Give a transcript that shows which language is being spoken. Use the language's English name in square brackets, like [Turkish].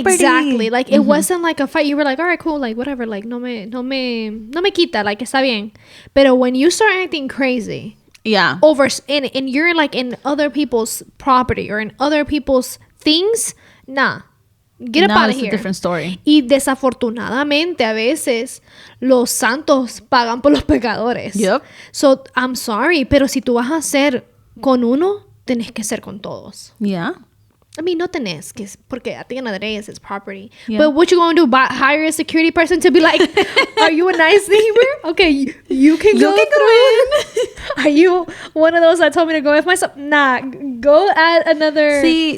[English] Exactly. Like it wasn't like a fight. You were like, all right, cool, like whatever, like [Spanish] no me quita, [English] like [Spanish] está bien. [English] But when you start acting crazy Yeah. over and you're like in other people's property or in other people's things, nah. Get up Now out of it's here. a different story. [Spanish] Y desafortunadamente a veces los santos pagan por los pecadores. [English] Yep. So I'm sorry, [Spanish] pero si tú vas a hacer con uno, tenés que ser con todos. [English] Yeah. I mean, [Spanish] no tenés, porque [English] at the end of the day, it's his property. Yeah. But what you gonna do? Hire a security person to be like, are you a nice neighbor? Okay, you can go in. Are you one of those that told me to go with myself? Nah, go at another. See,